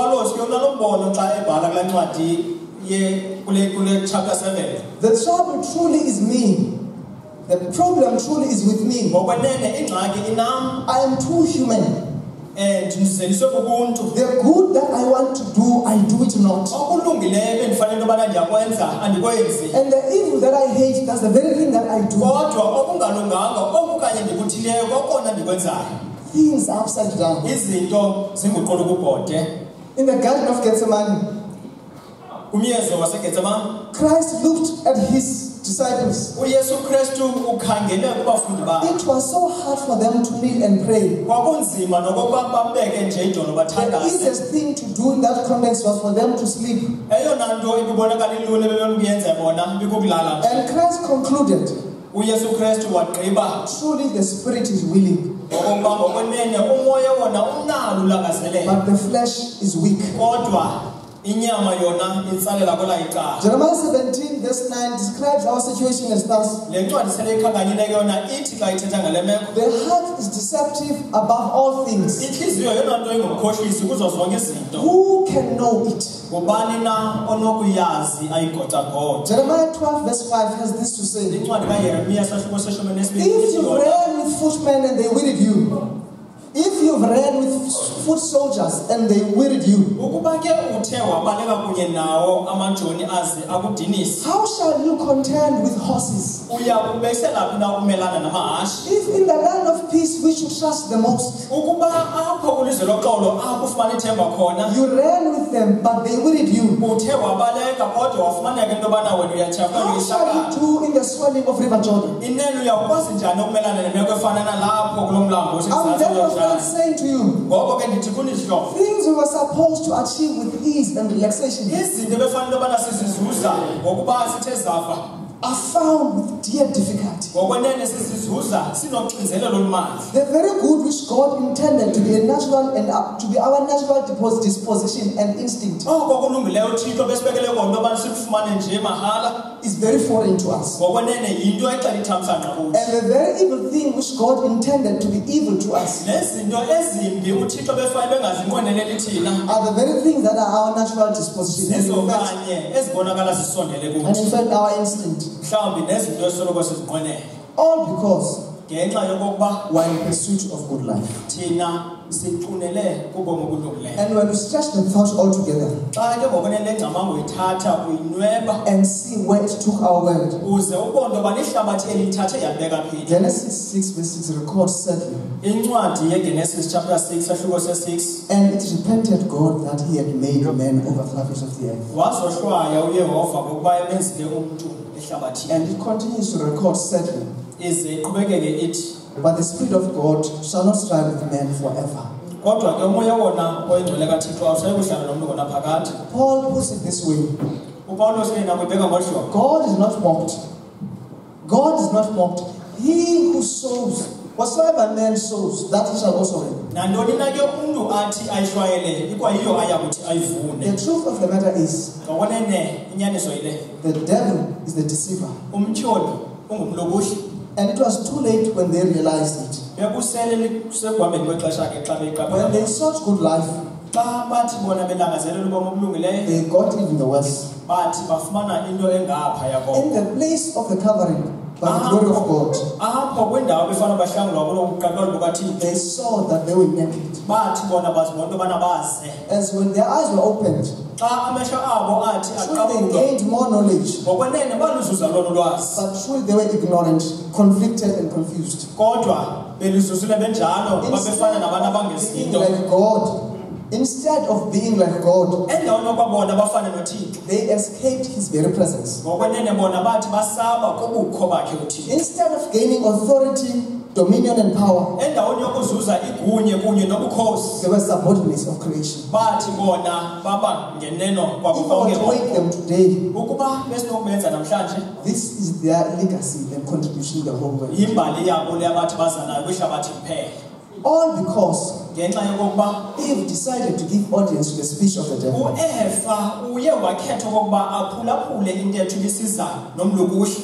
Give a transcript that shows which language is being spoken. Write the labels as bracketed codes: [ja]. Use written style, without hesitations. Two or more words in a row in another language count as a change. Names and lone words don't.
[en] The trouble truly is me. The problem truly is with me. I am too human. And [xh] ndizeliswe kubuntu. [en] The good that I want to do, I do it not. [xh] Okulungileyo bendifanele into yobana ndiyakwenza andikwenzi. [en] And the evil that I hate, that's the very thing that I do. [xh] Kodwa okungalunganga okukanye ndikuthileyo kokona ndikwenzayo. [en] Things are upside down. [xh] Izinto zinguqolo kubhode. [en] In the Garden of Gethsemane, [xh] Umyezo waseGetsemane, [en] Christ looked at his disciples. [xh] uYesu Kristu ukhangele kubafundi bakhe. [en] It was so hard for them to kneel and pray. [xh] Kwakunzima nokokuba babeke nje idolo [en] The [xh] bathandaze. [en] easiest thing to do in that context was for them to sleep. [xh] Eyona nto ibibonakala ilula bebekuyenza bona bikukulala nje. [en] And Christ concluded, [xh] uYesu Kristu wagqiba, [en] truly the spirit is willing, [xh] ngokuba ngokwenene umoya wona unalo ulangazelelo, [en] but the flesh is weak. [xh] kodwa inyama yona itsalela kwela icala. [en] Jeremiah 17 verse 9 describes our situation as thus. [xh] Le ncwadi sele ikhankanyileke yona ithi xa ithetha ngale meko, [en] The heart is deceptive above all things. [xh] intliziyo yona nto ingumkhohlisi kuzo zonke izinto. [en] Who can know it? [xh] Ngubani na onokuyazi ayigotagota? [en] Jeremiah 12 verse 5 has this to say. [xh] Incwadi kaYeremiya sahluko seshumi nesibini [en] If [xh] ithi [en] you've [xh] yona, [en] ran with footmen and they wearied you, if you've ran with foot soldiers and they wearied you, [xh] ukuba ke uthe wabaleka kunye nawo amajoni aze akudinisa, [en] how shall you contend with horses? [xh] uya kubeselaphi na ukumelana namahashe? [en] If in the land of peace we should trust the most, [xh] Ukuba apho kulizwe loxolo apho ufumana ithemba khona, [en] you ran with them but they wearied you, [xh] uthe wabaleka kodwa wafumaneka into yobana wena uyatyhafa [en] how shall [xh] ngehlakala. [en] you do in the swelling of River Jordan? [xh] Inene uyakwazi njani ukumelana nemeko efana nalapho kulo mlambo [en] I'm [xh] osemzantsi [en] therefore [xh] uYordani? [en] saying to you, [xh] Ngoko ke ndithi kunizihlobo, [en] things we were supposed to achieve with ease and relaxation [xh] izinto ebefanele into yobana sizizuza ngokuba sithe zafa, [en] are found with dear difficulty. [xh] ngokwenene sizizuza sinoxinzelelo olumandla. [en] The very good which God intended to be a natural and to be our natural disposition and instinct [xh] Oko kulungileyo uThixo besibekele kona into yobana sikufumane nje mahala, [en] is very foreign to us. [xh] ngokwenene yinto exela ithamsanqa kuthi. [en] And the very evil thing which God intended to be evil to us [xh] Nezinto ezimbi uThixo befanele bengazinqweneleli thina, [en] are the very things that are our natural disposition and [xh] zizo [en] in fact, [xh] kanye ezibonakala zisondele [en] and [xh] kuthi, [en] in fact our instinct. [xh] mhlawumbi nezinto esoloko sizinqwenela, [en] All because [xh] ngenxa yokokuba [en] we're in pursuit of good life. [xh] thina siqunele kubomi obulungileyo. [en] And when we stretch the thought all together [xh] Xa ke ngokwenene le ngcamango uyithatha uyinweba [en] and see where it took our world, [xh] uze ubone into yoba lihlabathi elithathe yalibeka phi. [en] Genesis 6 verse 6 records sadly, [xh] Incwadi yeGenesis chapter 6 sahluko se-6, [en] and it repented God that he had made man over the surface of the earth. [xh] wazohlwaya uYehova ngokuba emenzile umntu ehlabathini. [en] And it continues to record sadly, [xh] Ize iqhubekeke ithi, [en] but the Spirit of God shall not strive with man forever. [xh] kodwa ke umoya wona oyingcwele kaThixo awusayi kuhlala nomntu ngonaphakade. [en] Paul puts it this way, [xh] uPawulos yena kuyibheka ngolu hlobo, [en] God is not mocked. God is not mocked. He who sows, whatsoever man sows, that he shall also reap. [xh] nantoni na ke umntu athi ayihlwayele ikwayiyo aya kuthi ayivune. [en] The truth of the matter is, [xh] Ngokwenene inyaniso yile, [en] the devil is the deceiver. [xh] umtyholi ungumlobushi. [en] And it was too late when they realized it. [xh] Bekusele kusekuhambeni kwexesha ke xa [en] When [xh] beyiqaphela, [en] they sought good life, [xh] xa bathi bona belangazelela ubomi obulungileyo, [en] they got even the worse. [xh] bathi bafumana into engaphaya koko. [en] In the place of the covering by the glory of God, [xh] Apho kwindawo befanele bahlangulwa kulo buqaqolo bukaThixo, [en] they saw that they were naked. [xh] bathi bona bazibona into yobana baze. [en] As when their eyes were opened, [xh] Xa amehlo abo athi [en] truly they [xh] aqabuka, [en] gained more knowledge, [xh] ngokwenene baluzuza lolo lwazi, [en] but truly they were ignorant, conflicted and confused. [xh] kodwa beluzuzile benjalo babefana nabantu [en] Being [xh] abangezinto. [en] like God, instead of being like God, [xh] Endaweni yokwabona bafane noThixo, [en] they escaped his very presence. [xh] ngokwenene bona bathi basaba kubukho bakhe uThixo. [en] Instead of gaining authority, dominion and power, [xh] Endaweni yokuzuza igunye kunye nobukhosi, [en] they were subordinates of creation. [xh] bathi bona baba ngeneno kwabo [en] If I were to [xh] konke. [en] wake them today, [xh] Ukuba besinokubenza namhlanje, [en] this is their legacy and contribution to the whole world. [xh] yimbali yabo le abathi baza nayo kwihlabathi kuphela. [en] All because [xh] Ngenxa yokokuba [en] Eve decided to give audience to the speech of the devil. [xh] uEva uye wakhetha okokuba aphulaphule intetho ibisiza nomlukushi.